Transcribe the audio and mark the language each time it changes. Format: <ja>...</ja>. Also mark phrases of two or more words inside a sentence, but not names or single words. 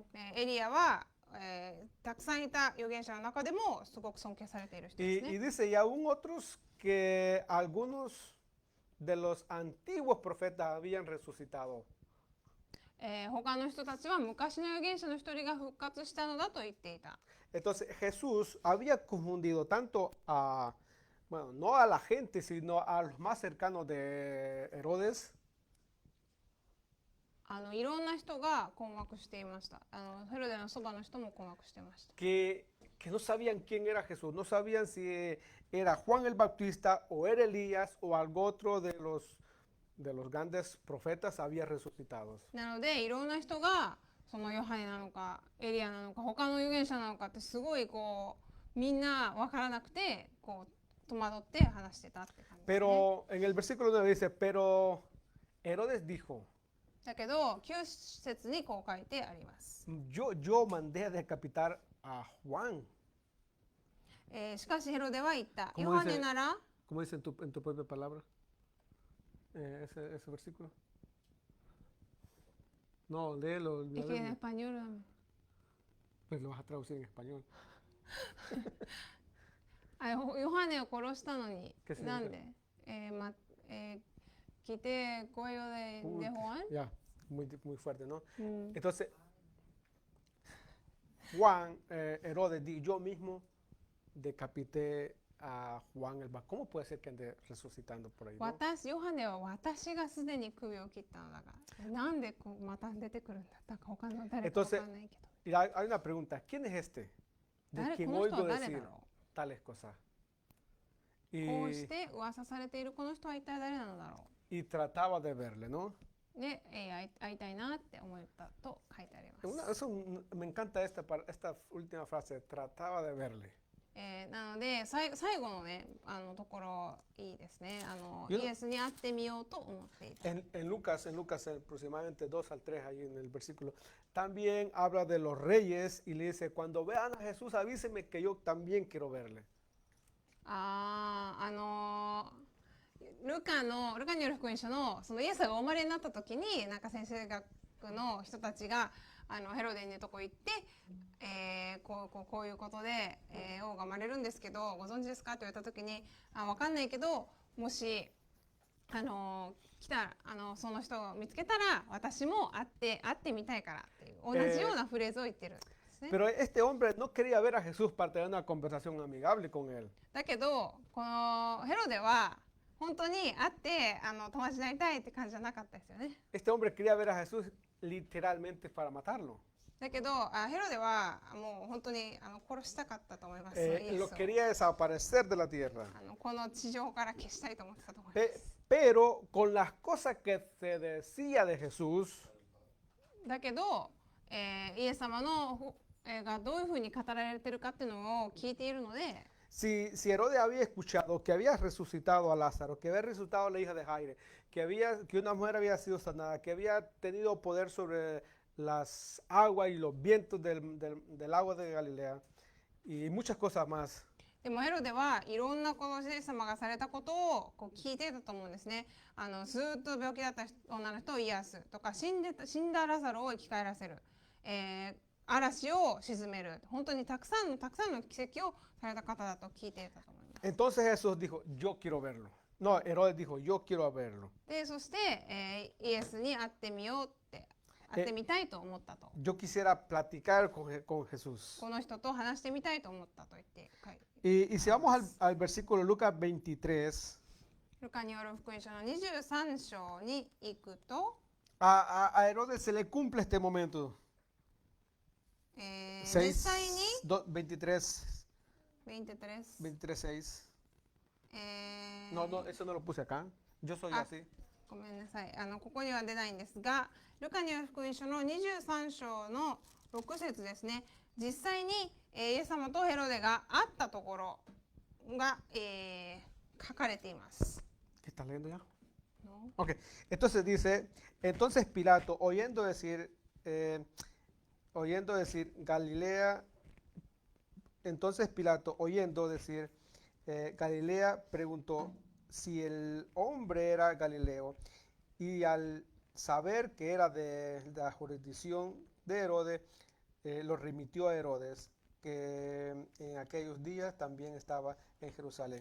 <ja>エリアは、たくさんいた預言者の中でもすごく尊敬されている人ですね。</ja> <es>Y dice, y aún otros que algunos de los antiguos profetas habían resucitado.</es> <ja>他の人たちは昔の預言者の一人が復活したのだと言っていた。</ja> <es>Entonces Jesús había confundido tanto bueno, no a la gente, sino a los más cercanos de Herodes.</es> <ja>いろんな人が困惑していました。ヘロデのそばの人も困惑していました。</ja> <es>Que no sabían quién era Jesús, no sabían si era Juan el Bautista o era Elías o algo otro de los grandes profetas había resucitado.</es> <ja>なのでいろんな人がそのヨハネなのかエリアなのか他の預言者なのかってすごいみんな分からなくて戸惑って話してたって感じですね。</ja> <es>Pero en el versículo 9 dice, pero Herodes dijo,</es> <ja>だけど9節にこう書いてあります。</ja> <es>yo mandé a decapitar a Juan.</es> <ja>しかしヘロデは言った。</ja> <es>¿Cómo</es> <ja>ヨハネなら</ja> <es>¿Cómo dice en tu propia palabra? Ese versículo. No, léelo. Es que en español Pues lo vas a traducir en español.</es> <ja>ヨハネを殺したのに</ja> <es>¿Qué significa? なんで quité cuello de Juan. Ya, muy fuerte, ¿no?</es> <ja>うん</ja> <es>Entonces, Juan, Herodes, yo mismo decapité a Juan el Bautista. ¿Cómo puede ser que ande resucitando por ahí? ¿No?</es> <ja>ヨハネは私がすでに首を切ったのだからなんでまた出てくるんだったか他の誰かわかんないけど</ja> <es>Y hay una pregunta, ¿quién es este? De Dale, quien ¿cómo oigo esto? Dale, decir dale. tales cosas.</es> <ja>こうして噂されているこの人は一体誰なのだろ</ja> <es>Y trataba de verle, ¿no?</es> <ja>うで、会いたいなって思ったと書いてあります</ja> <es>Me encanta esta última frase, trataba de verle.</es> <ja>なので最後のねところいいですね</ja> <es>Yo-</es> <ja>イエスに会ってみようと思っていた</ja> <es>En Lucas aproximadamente 2 al 3, ahí en el versículo, también habla de los reyes y le dice, cuando vean a Jesús avíseme que yo también quiero verle.</es> <ja>ルカによる福音書のそのイエスがお生まれになった時になんか先生学の人たちがヘロデのとこ行って、こういうことで、王が生まれるんですけどご存知ですかって言われた時に分かんないけどもし来たらその人を見つけたら私も会ってみたいからっていう同じようなフレーズを言ってるんですね。</ja> <es>Pero este hombre no quería ver a Jesús para tener una conversación amigable con él.</es> <ja>だけどこのヘロデは本当に会って友達になりたいって感じじゃなかったですよね。</ja> <es>Este hombre quería ver a Jesús literalmente para matarlo.</es> <ja>だけどヘロデはもう本当に殺したかったと思います。イ</ja> <es>Lo</es> <ja>エスを</ja> <es>quería desaparecer de la tierra.</es> <ja>この地上から消したいと思ってたと思いま</ja> <es>Pe-</es> <ja>す。</ja> <es>pero con las cosas que se decía de Jesús,</es> <ja>だけど、イエス様のがどういうふうに語られてるかっていうのを聞いているので、</ja> <es>si Herodes había escuchado que había resucitado a Lázaro, que había resucitado a la hija de Jaire, que una mujer había sido sanada, que había tenido poder sobre las aguas y los vientos del agua de Galilea y muchas cosas más.</es> <ja>でもヘロデはいろんなこのイエス様がされたことをこう聞いていたと思うんですね。ずーっと病気だった女の人を癒すとか、死んだラザロを生き返らせる、嵐を鎮める、本当にたくさんの奇跡をされた方だと聞いていたと思います。</ja> <es>Entonces Jesús dijo, yo quiero verlo. No, Herodes dijo, yo quiero verlo.</es> <ja>でそして、イエスに会ってみようって会ってみたいと思ったと。</ja> <es>Yo quisiera platicar con Jesús.</es> <ja>この人と話してみたいと思ったと言って書いて。</ja> <es>Y si vamos al versículo Lucas 23,</es> <ja>ルカによる福音書の23章に行くと、</ja> <es>a Herodes se le cumple este momento.</es> <ja>実際に 23, 23 6.</ja> <es>No, eso no lo puse acá. Yo soy Ah. así.</es> <ja>ごめんなさい、ここには出ないんですが、ルカによる福音書の23章の6節ですね。実際に、イエス様とヘロデが会ったところが、書かれています。</ja> <es>¿Qué estás leyendo ya? ¿No? Ok, entonces dice, entonces Pilato, oyendo decir Galilea, entonces Pilato, oyendo decir Galilea, preguntó si el hombre era Galileo, y al saber que era de la jurisdicción de Herodes, lo remitió a Herodes, que en aquellos días también estaba en Jerusalén.</es>